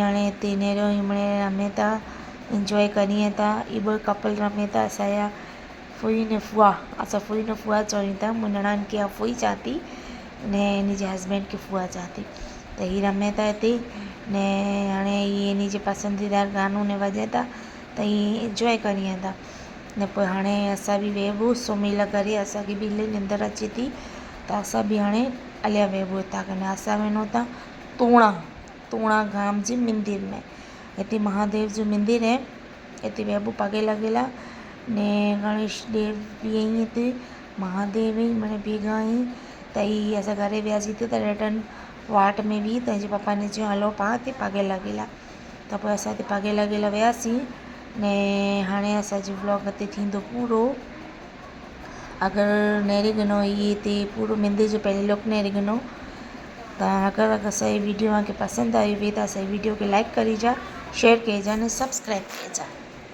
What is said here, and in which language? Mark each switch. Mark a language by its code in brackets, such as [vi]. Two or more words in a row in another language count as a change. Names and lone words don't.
[sd] हाणे हिते नेरियो ही मिड़े रमे था इंजॉय करिए था ये ॿ कपल रमे था असांजा फुई ने फुआ असां फुई ने फुआ चवनि था मुंहिंजी निणान खे फुई चाती ने इन जे हस्बैंड खे फुआ चाती त ही रमे था हिते ने हाणे ही इन जे पसंदीदा गानो ने वॼे था त ही इंजॉय करिए था ने पोइ हाणे असां बि वेहबो सुम्ही करे असांखे बि इलाही निंदर अचे थी त असां बि हाणे हलिया वेहबो हितां कने असां वञूं था तोणा गाम जे मंदिर में हिते महादेव जो मंदिर है हिते वेहबो पगे लॻियल ने गणेश देव बि आहीं हिते महादेव ई माना भेगा आहीं त ही असां घरे वियासीं त रिटर्न वाट में बि तंहिंजे पप्पा ने चयो हलो पाण हिते पगे लॻियल त पोइ असां हिते पगे लॻियल वियासीं ने हाणे असांजो व्लॉग हिते थींदो पूरो अगरि नेरे गिनो ही हिते पूरो मंदिर जो पहले लुक नेरे गिनो तो अगर असांजी वीडियो तव्हांखे पसंद आई हुई तो असांजी वीडियो खे लाइक करी जा, शेयर करी जा ने सब्सक्राइब करी जा।